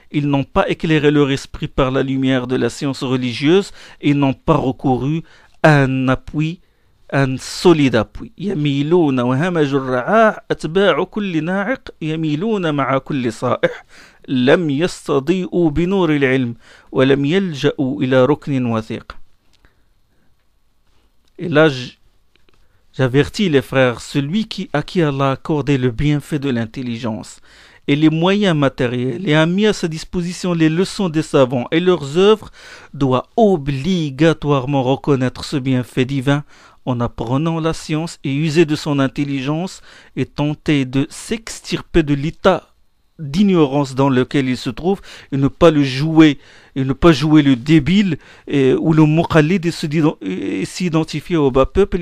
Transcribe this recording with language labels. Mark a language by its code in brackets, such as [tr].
[fr] Ils n'ont pas éclairé leur esprit par la lumière de la science religieuse et n'ont pas recouru à un solide appui. [ar] يميلون وهمج الرعاع أتباع كل ناعق يميلون مع كل صائح لم يستضيئوا بنور العلم ولم يلجأوا إلى ركن وثيق. [fr] Et là, J'avertis les frères, à qui Allah a accordé le bienfait de l'intelligence et les moyens matériels et a mis à sa disposition les leçons des savants et leurs œuvres doit obligatoirement reconnaître ce bienfait divin en apprenant la science et user de son intelligence et tenter de s'extirper de l'état d'ignorance dans lequel il se trouve et ne pas le jouer et ne pas jouer le débile ou le muqallid et s'identifier au bas peuple.